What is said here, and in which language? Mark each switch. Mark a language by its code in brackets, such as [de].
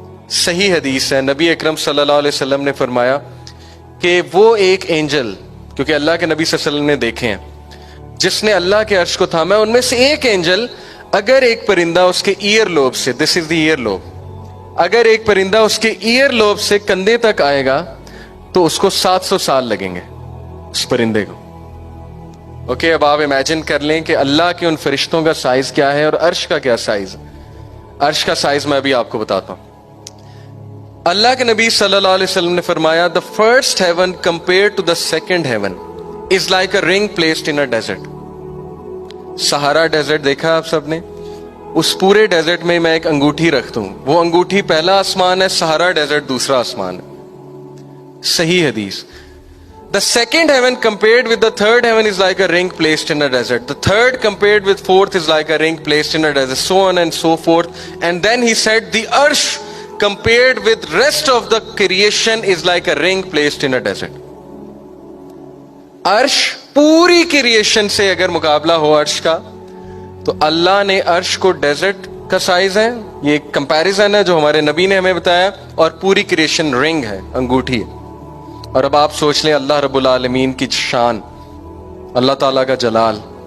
[ur] صحیح حدیث ہے، نبی اکرم صلی اللہ علیہ وسلم نے فرمایا کہ وہ ایک اینجل، کیونکہ اللہ کے نبی صلی اللہ علیہ وسلم نے دیکھے ہیں، جس نے اللہ کے عرش کو تھاما ہے، ان میں سے ایک اینجل اگر ایک پرندہ اس کے ایئر لوب سے، [en] this is the ear lobe, [ur] اگر ایک پرندہ اس کے ایئر لوب سے کندھے تک آئے گا تو اس کو 700 سال لگیں گے اس پرندے کو. اوکے، اب آپ امیجن کر لیں کہ اللہ کے ان فرشتوں کا سائز کیا ہے اور عرش کا کیا سائز ہے. عرش کا سائز میں ابھی آپ کو بتاتا ہوں. اللہ کے نبی صلی اللہ علیہ وسلم نے فرمایا [en] the first heaven compared to the second heaven is like a ring placed in a desert. [ur] سہارا ڈیزرٹ دیکھا آپ سب نے؟ اس پورے ڈیزرٹ میں ایک انگوٹھی رکھتا ہوں، وہ انگوٹھی پہلا آسمان ہے، سہارا ڈیزرٹ دوسرا آسمان ہے. صحیح حدیث. [en] The second heaven compared with the third heaven is like a ring placed in a desert. The third compared with fourth is like a ring placed in a desert. So on and so forth. And then he said the arsh compared with rest of the creation is like a ring placed in a desert. [ur] عرش پوری creation سے اگر مقابلہ ہو عرش کا تو اللہ نے عرش کو ڈیزرٹ کا سائز ہے، یہ ایک کمپیریزن ہے جو ہمارے نبی نے ہمیں بتایا، اور پوری کریشن رنگ ہے، انگوٹھی ہے. اور اب آپ سوچ لیں اللہ رب العالمین کی شان، اللہ تعالیٰ کا جلال.